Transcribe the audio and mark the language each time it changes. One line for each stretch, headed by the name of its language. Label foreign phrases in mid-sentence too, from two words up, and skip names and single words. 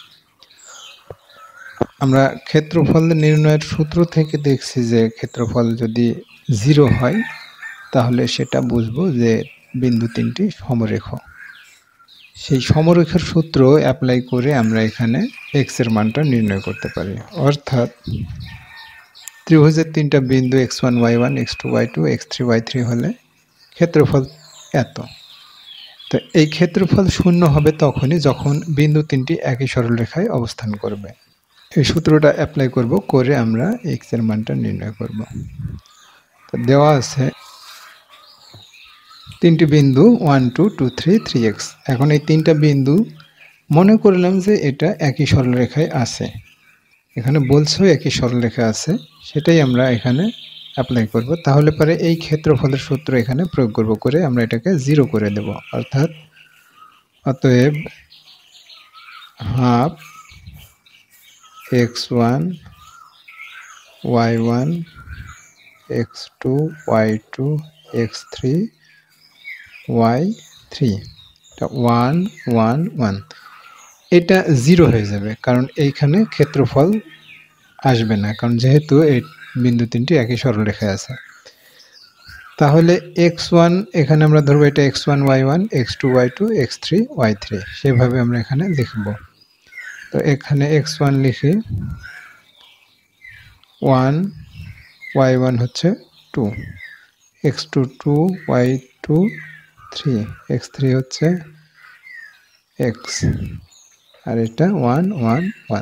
Bangla: আমরা ক্ষেত্রফল নির্ণয়ের সূত্র থেকে দেখছি যে ক্ষেত্রফল যদি 0 হয় তাহলে সেটা বুঝবো যে বিন্দু তিনটি সমরেখ। সেই সমরেখার সূত্র অ্যাপ্লাই করে আমরা এখানে x এর মানটা নির্ণয় করতে পারি। অর্থাৎ ত্রিভুজের তিনটা বিন্দু x1 y1 x2 y2 x3 y3 হলে ক্ষেত্রফল এত। তো এই ক্ষেত্রফল শূন্য হবে তখনই যখন বিন্দু তিনটি একই সরলরেখায় অবস্থান করবে। এই সূত্রটা অ্যাপ্লাই করব, করে আমরা x এর মানটা নির্ণয় করব। তো দেওয়া আছে তিনটি বিন্দু 1 2 2 3 3x। এখন এই তিনটা বিন্দু মনে করলাম যে এটা একই সরলরেখায় আছে, এখানে বলছেও একই সরলরেখা আছে, সেটাই আমরা এখানে অ্যাপ্লাই করব। তাহলে পরে এই ক্ষেত্রফলের সূত্র এখানে প্রয়োগ করব, করে আমরা এটাকে 0 করে দেব। অর্থাৎ অতএব হাফ x1 y1 x2 y2 x3 y3, 1 1 1, এটা 0 হয়ে যাবে কারণ এইখানে ক্ষেত্রফল আসবে না, কারণ যেহেতু এই বিন্দু তিনটি একই সরলরেখায় আছে। তাহলে x1 এখানে আমরা ধরবো এটা x1 y1 x2 y2 x3 y3, সেভাবে আমরা এখানে লিখব। তো এখানে x1 লিখি 1, y1 হচ্ছে 2, x2 2, y2 3, x3 হচ্ছে x, আর এটা 1 1 1।